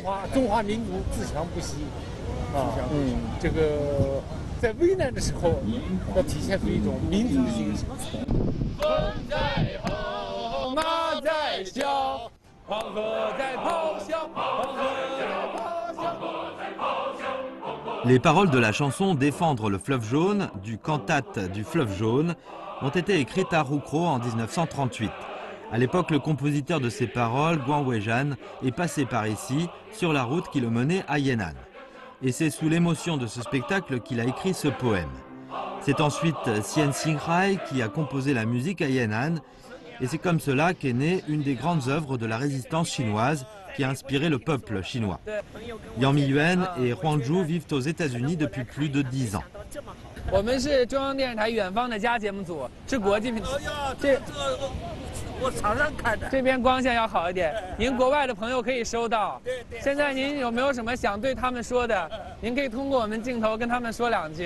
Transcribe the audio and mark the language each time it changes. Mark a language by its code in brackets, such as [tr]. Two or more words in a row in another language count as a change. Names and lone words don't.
[zh] 中华民族自强不息，这个在危难的时候要体现出一种民族的精神。风在吼，马在叫，黄河在咆哮，黄河在咆哮。 [fr] Les paroles de la chanson Défendre le fleuve jaune, du cantate du fleuve jaune, ont été écrites à Roucros en 1938. À l'époque, le compositeur de ces paroles, Guan Weizhan, est passé par ici, sur la route qui le menait à Yan'an. Et c'est sous l'émotion de ce spectacle qu'il a écrit ce poème. C'est ensuite Xian Xingrai qui a composé la musique à Yan'an, et c'est comme cela qu'est née une des grandes œuvres de la résistance chinoise qui a inspiré le peuple chinois. Yang Miyuan et Huang Zhu vivent aux États-Unis depuis plus de 10 ans. [zh] 我们是中央电视台远方的家节目组，是国际频道。我常常看的。这边光线要好一点，您国外的朋友可以收到。现在您有没有什么想对他们说的？您可以通过我们镜头跟他们说2句。